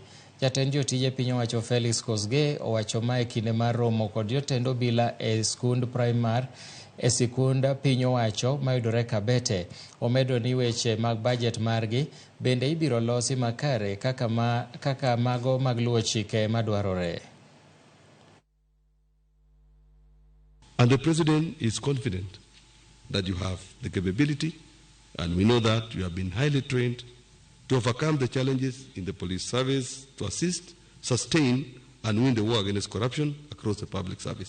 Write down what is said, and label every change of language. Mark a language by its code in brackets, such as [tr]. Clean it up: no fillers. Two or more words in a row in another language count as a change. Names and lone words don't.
[luo] Jatend jotije piny owacho Felix Kosgei owacho mae kinde mar romo kod jotend obila e sikund piny owacho mayudore Kabete. Omedo ni weche mag bajet margi bende ibiro losi makare kaka mago mag luwo chike madwarore. [en] And the President is confident that you have the capability, and we know that you have been highly trained to overcome the challenges in the police service, to assist, sustain, and win the war against corruption across the public service.